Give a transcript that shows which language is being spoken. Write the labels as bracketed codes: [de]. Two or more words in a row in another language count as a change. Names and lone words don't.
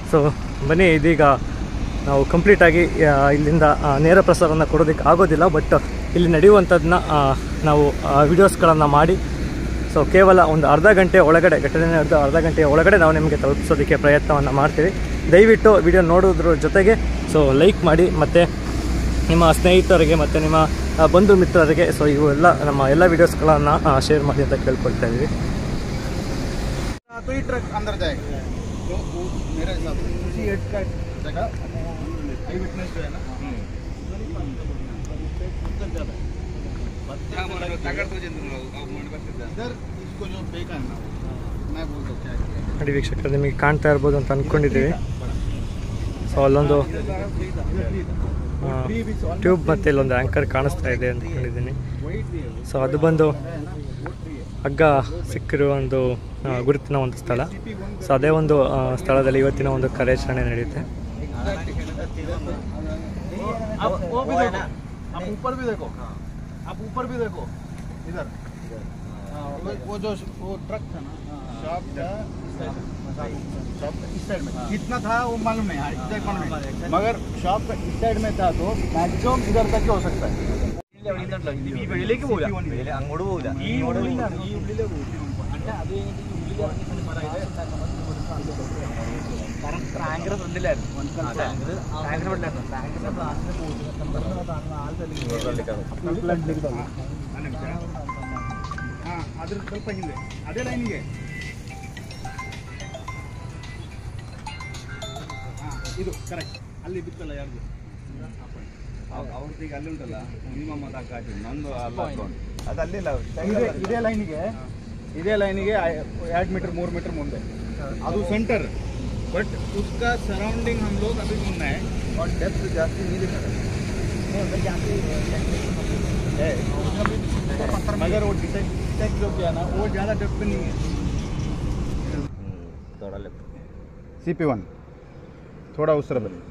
[kn] ಸೊ ಬನ್ನಿ, ಇದೀಗ ನಾವು ಕಂಪ್ಲೀಟಾಗಿ ಇಲ್ಲಿಂದ ನೇರ ಪ್ರಸಾರವನ್ನು ಕೊಡೋದಕ್ಕೆ ಆಗೋದಿಲ್ಲ, ಬಟ್ ಇಲ್ಲಿ ನಡೆಯುವಂಥದ್ದನ್ನ ನಾವು ವಿಡಿಯೋಸ್ಗಳನ್ನು ಮಾಡಿ ಸೊ ಕೇವಲ ಒಂದು ಅರ್ಧ ಗಂಟೆ ಒಳಗಡೆ, ಘಟನೆ ನಡೆದ ಅರ್ಧ ಗಂಟೆಯ ಒಳಗಡೆ ನಾವು ನಿಮಗೆ ತಲುಪಿಸೋದಕ್ಕೆ ಪ್ರಯತ್ನವನ್ನು ಮಾಡ್ತೀವಿ. ದಯವಿಟ್ಟು ವಿಡಿಯೋ ನೋಡೋದ್ರ ಜೊತೆಗೆ ಸೊ ಲೈಕ್ ಮಾಡಿ, ಮತ್ತು ನಿಮ್ಮ ಸ್ನೇಹಿತರಿಗೆ ಮತ್ತು ನಿಮ್ಮ ಬಂಧು ಮಿತ್ರರಿಗೆ ಸೊ ಇವೆಲ್ಲ ನಮ್ಮ ಎಲ್ಲ ವೀಡಿಯೋಸ್ಗಳನ್ನು ಶೇರ್ ಮಾಡಿ ಅಂತ ಕೇಳ್ಕೊಳ್ತಾ ಇದ್ದೀವಿ. [hi] तो ही ट्रक अंदर जाएगा तो वो मेरे हिसाब से उसी हेड का जगह [en] eye witness [hi] जो है ना इधर इसको जो फेंका है ना मैं बोलता हूँ क्या [kn] ನೋಡಿ ವೀಕ್ಷಕರು, ನಿಮಗೆ ಕಾಣ್ತಾ ಇರ್ಬೋದು ಅಂತ ಅಂದ್ಕೊಂಡಿದ್ದೀವಿ. ಸೊ ಅಲ್ಲೊಂದು ಟ್ಯೂಬ್ ಮತ್ತು ಇಲ್ಲೊಂದು ಆ್ಯಂಕರ್ ಕಾಣಿಸ್ತಾ ಇದೆ ಅಂದ್ಕೊಂಡಿದ್ದೀನಿ. ಸೊ ಅದು ಬಂದು ಹಗ್ಗ ಸಿಕ್ಕಿರುವ ಒಂದು ಗುರುತಿನ ಒಂದು ಸ್ಥಳ. ಸೊ ಅದೇ ಒಂದು ಸ್ಥಳದಲ್ಲಿ ಇವತ್ತಿನ ಒಂದು ಕಾರ್ಯಾಚರಣೆ ನಡೆಯುತ್ತೆ. [hi] आप ऊपर भी देखो, आप ऊपर भी देखो इधर वो जो वो ट्रक था ना शॉप का इस साइड में कितना था वो मालूम नहीं, एग्जैक्ट मालूम नहीं, मगर शॉप का इस साइड में था तो मैक्सिमम इधर तक हो सकता है. [ml] അങ്ങോട്ട് പോകില്ല. ഈ ഉള്ളിലാണ്, ഈ ഉള്ളിലെ అంటే അത് ടാങ്കർ ഫ്രണ്ടിലായിരുന്നു. [kn] ಅದ್ರ ಸ್ವಲ್ಪ ಹಿಂದೆ ಅದೇ ಲೈನಿಗೆ ಇದು ಕರೆಕ್ಟ್ ಅಲ್ಲಿ ಬಿತ್ತಲ್ಲ ಯಾರ್ದು ಅವ್ರದ್ದು ಅಲ್ಲಿ ಉಂಟಲ್ಲ ಮಿನಿಮಮ್ ನಂದು ಅದು ಅಲ್ಲಿಲ್ಲ. ಇದೇ ಲೈನಿಗೆ 2 मीटर 3 मीटर ಮುಂದೆ ಅದು ಸೆಂಟರ್. [hi] बट उसका सराउंडिंग हम लोग अभी घूमना है और डेप्थ जास्ती नहीं दिखा रहा है, मगर वो डिटेक्ट जो किया ना वो ज़्यादा डेप्थ नहीं है. थोड़ा लेफ्ट CP1 थोड़ा उस तरफ है.